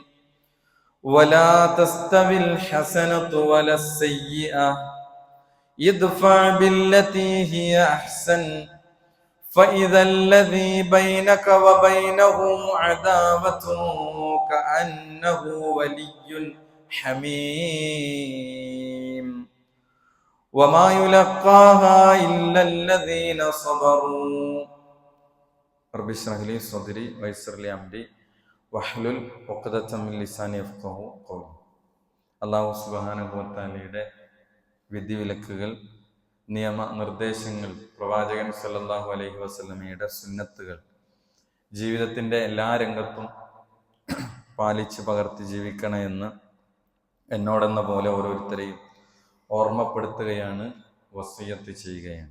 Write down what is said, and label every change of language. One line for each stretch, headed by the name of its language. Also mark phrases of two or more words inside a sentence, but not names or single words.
Arabic: ولا تستوي الحسنة ولا السيئة ادفع بالتي هي أحسن فإذا الذي بينك وبينه عداوة كأنه ولي حميم وما يلقاها إلا الذين صبروا. رب اشرح لي صدري ويسر لي أمري واحلل عقدة من لساني يفقهوا قولي. الله سبحانه وتعالى
Malayalam: വിധിവിലക്കുകൾ, നിയമനിർദ്ദേശങ്ങൾ, പ്രവാചകൻ
Arabic: صلى الله عليه وسلم
Malayalam: സുന്നത്തുകൾ ജീവിതത്തിൻ്റെ എല്ലാ രംഗത്തും പാലിച്ച് പകർത്തി ജീവിക്കണമെന്ന് എന്നോടെന്ന പോലെ ഓരോരുത്തരെയും ഓർമ്മപ്പെടുത്തുകയാണ്, വസിയ്യത്ത് ചെയ്യുകയാണ്.